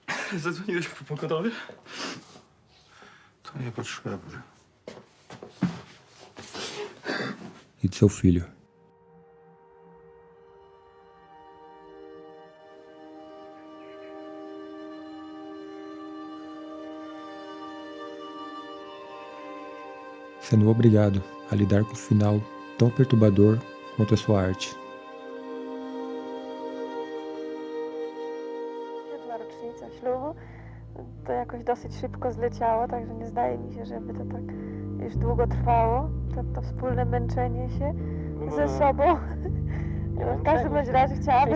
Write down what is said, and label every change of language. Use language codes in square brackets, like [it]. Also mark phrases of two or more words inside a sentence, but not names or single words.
[pl] Zadzwoniłeś pogotowie? To niepotrzebne. [pt] E de seu filho. Sendo obrigado a lidar com um final tão perturbador quanto a sua arte. [pl] Jedna rocznica ślubu, to jakoś dosyć szybko zleciało, także nie zdaje mi się, żeby to tak już długo trwało, to wspólne męczenie się ze sobą. W każdym razie chciałabym...